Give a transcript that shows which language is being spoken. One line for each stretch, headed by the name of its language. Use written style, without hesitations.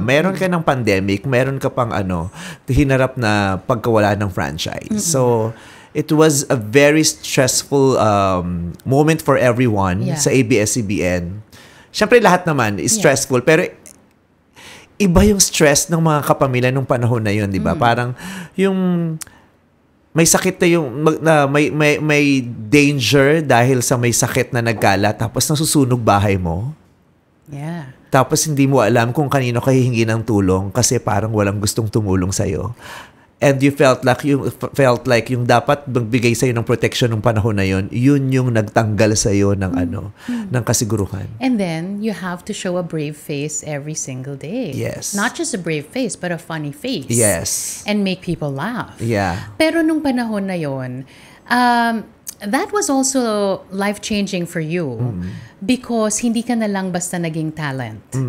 Filipino: Meron ka ng pandemic, meron ka pang hinarap na pagkawala ng franchise.
English: So, it was a very stressful moment for everyone sa ABS-CBN.
Filipino: Siyempre, lahat naman is stressful, pero iba yung stress ng mga kapamilya nung panahon na yun, di ba? Parang yung may sakit na yung may danger dahil sa may sakit na nagkalat tapos nasusunog bahay mo.
English: Yeah.
Filipino: Tapos hindi mo alam kung kanino ka hihingi ng tulong kasi parang walang gustong tumulong sa'yo.
English: And you felt like
Filipino: yung dapat magbigay sa'yo ng protection ng panahon na yun yung nagtanggal sa'yo ng ng kasiguruhan.
English: And then you have to show a brave face every single day. Yes. Not just a brave face, but a funny face. Yes. And make people laugh. Yeah.
Filipino: Pero nung panahon na yon,
English: that was also life-changing for you
Filipino: because hindi ka na lang basta naging talent.